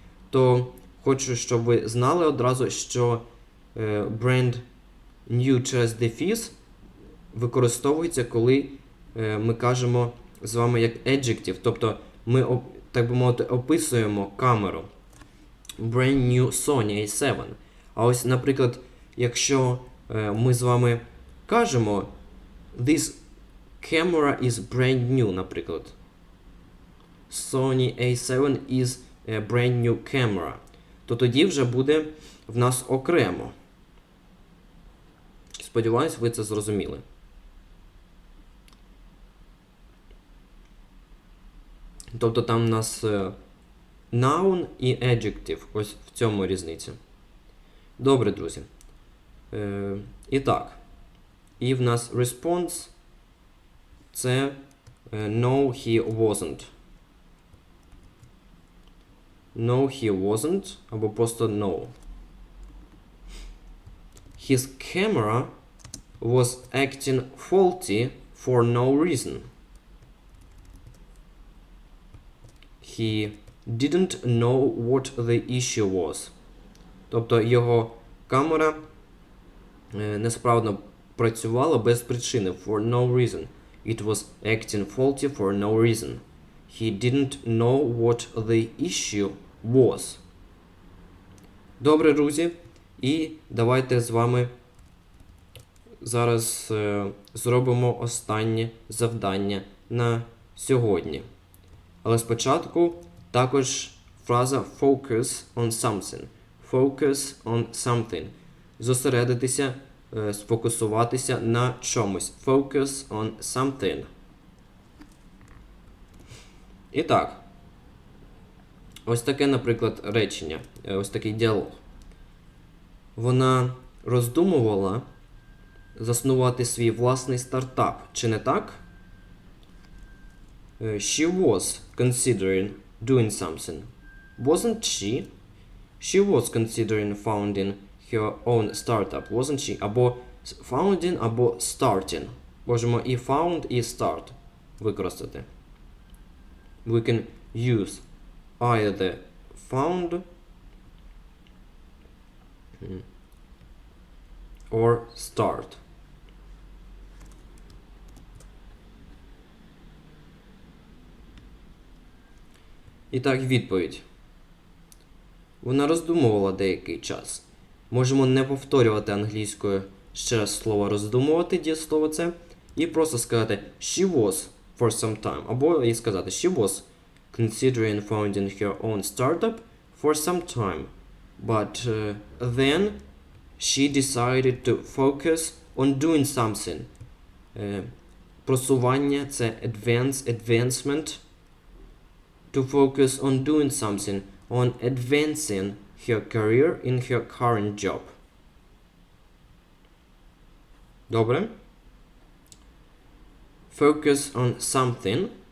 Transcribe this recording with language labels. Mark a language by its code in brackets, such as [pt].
[uk] То хочу, щоб ви знали одразу, що brand new через дефіс використовується, коли ми кажемо з вами як adjective, тобто ми, так би мовити, описуємо камеру. [en] Brand new Sony A7. [uk] А ось, наприклад, якщо ми з вами кажемо [en] this camera is brand new, [uk] наприклад. [en] Sony A7 is a brand new camera. [uk] То тоді вже буде в нас окремо. Сподіваюсь, ви це зрозуміли. Тобто там у нас noun і adjective. Ось в цьому різниця. Добре, друзі. І так. І в нас response це [en] no, he wasn't. No, he wasn't. Або просто no. his camera was acting faulty for no reason. He didn't know what the issue was. [uk] Тобто його камера несправно працювала без причини. [en] For no reason. It was acting faulty for no reason. He didn't know what the issue was. [uk] Добре, друзі. І давайте з вами зараз зробимо останнє завдання на сьогодні. Але спочатку також фраза focus on something. [en] Focus on something. [uk] Зосередитися, сфокусуватися на чомусь. [en] Focus on something. [uk] І так. Ось таке, наприклад, речення. Ось такий діалог. Вона роздумувала заснувати свій власний стартап. Чи не так? [en] She was considering doing something. Wasn't she? She was considering founding her own startup. Wasn't she? [uk] Або founding, або starting. Можемо і found, і start використати. [en] We can use either found or start. [uk] І так, відповідь. Вона роздумувала деякий час. Можемо не повторювати англійською ще раз слово роздумувати, дієслово це, і просто сказати [en] she was for some time. [uk] Або і сказати [en] she was considering founding her own startup for some time. But then she decided to focus on doing something. [uk] Просування – це advancement. [en] To focus on doing something, on advancing her career in her current job. [uk] Добре. [en] Focus on something.